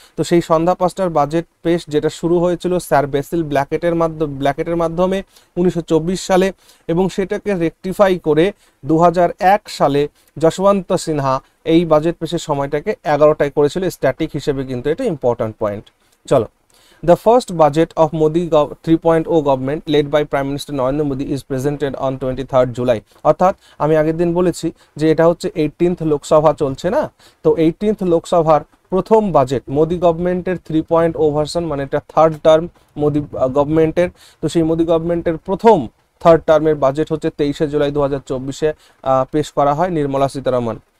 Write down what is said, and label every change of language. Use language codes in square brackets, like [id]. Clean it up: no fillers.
[bn] তো সেই সন্ধ্যা 5টার বাজেট পেশ যেটা শুরু হয়েছিল স্যার ব্যাসিল ব্ল্যাকেটের মাধ্যমে 1924 সালে, এবং সেটাকে রেকটিফাই করে 2001 সালে যশবন্ত সিনহা এই বাজেট পেশের সময়টাকে 11টায় করেছিল স্ট্যাটিক হিসেবে, কিন্তু এটা ইম্পর্টেন্ট পয়েন্ট। [en] চলো, The first budget of Modi 3.0 government led by Prime Minister Narendra Modi is presented on 23rd July। [bn] অর্থাৎ আমি আগের দিন বলেছি যে এটা হচ্ছে 18th লোকসভা চলছে না, তো 18th লোকসভার প্রথম বাজেট মোদি গভর্নমেন্টের 3.0 ভার্সন, মানে এটা থার্ড টার্ম মোদি গভর্নমেন্টের। তো সেই মোদি গভর্নমেন্টের প্রথম থার্ড টার্মের বাজেট হচ্ছে 23শে জুলাই 2024 পেশ করা হয় নির্মলা সীতারামন।